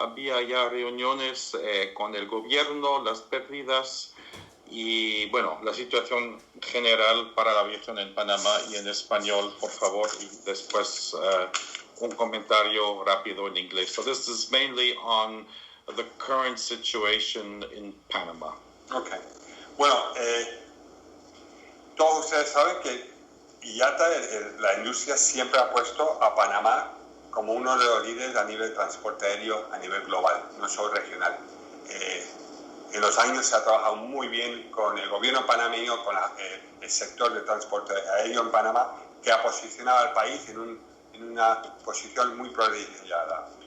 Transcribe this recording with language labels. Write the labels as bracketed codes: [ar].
[es] Había ya reuniones con el gobierno, las pérdidas y, bueno, la situación general para la aviación en Panamá, y en español, por favor, y después un comentario rápido en inglés. [en] So this is mainly on the current situation in Panama. Okay. [es] Bueno, todos ustedes saben que IATA, la industria, siempre ha puesto a Panamá como uno de los líderes a nivel de transporte aéreo a nivel global, no solo regional. En los años se ha trabajado muy bien con el gobierno panameño, con el sector de transporte aéreo en Panamá, que ha posicionado al país en una posición muy privilegiada.